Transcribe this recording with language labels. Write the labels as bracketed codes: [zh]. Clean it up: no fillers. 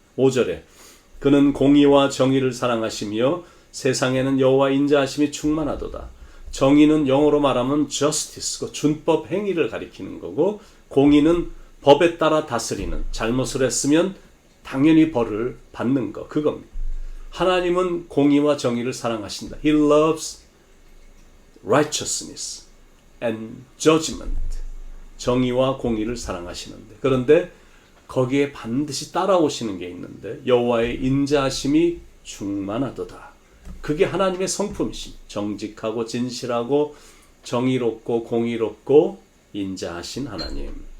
[ko] 5절에 그는 공의와 정의를 사랑하시며 세상에는 여호와 인자하심이 충만하도다. 정의는 영어로 말하면 justice고 준법 행위를 가리키는 거고 공의는 법에 따라 다스리는, 잘못을 했으면 당연히 벌을 받는 거, 그겁니다. 하나님은 공의와 정의를 사랑하신다. [en] He loves righteousness and judgment. [ko] 정의와 공의를 사랑하시는데, 그런데 거기에 반드시 따라오시는 게 있는데 여호와의 인자하심이 충만하도다. 그게 하나님의 성품이십니다. 정직하고 진실하고 정의롭고 공의롭고 인자하신 하나님.